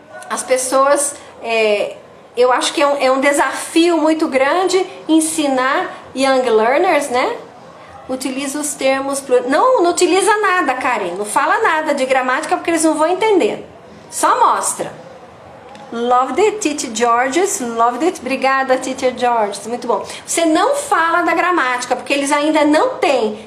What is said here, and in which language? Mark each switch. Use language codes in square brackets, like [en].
[pt] As pessoas, eu acho que é um desafio muito grande ensinar young learners, né? Utiliza os termos, não utiliza nada, Karen, não fala nada de gramática porque eles não vão entender. Só mostra. [en] Loved it, Teacher Georges, loved it. [pt] Obrigada, Teacher Georges, muito bom. Você não fala da gramática, porque eles ainda não têm.